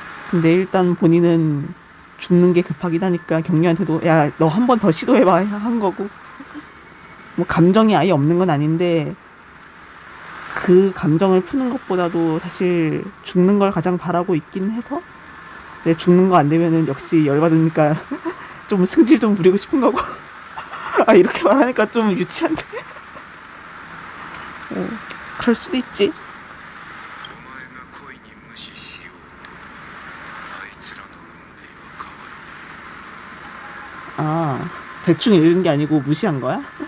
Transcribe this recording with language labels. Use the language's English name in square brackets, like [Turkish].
[Korean] 근데 일단 본인은 죽는 게 급하긴 하니까 경유한테도 야 너 한 번 더 시도해봐 한 거고 뭐 감정이 아예 없는 건 아닌데 그 감정을 푸는 것보다도 사실 죽는 걸 가장 바라고 있긴 해서 근데 죽는 거 안 되면은 역시 열받으니까 좀 승질 좀 부리고 싶은 거고 아 이렇게 말하니까 좀 유치한데 그럴 수도 있지. [Japanese] お前が恋に無視しようとあいつらの運命は変わる [Korean] 아 대충 읽은 게 아니고 무시한 거야?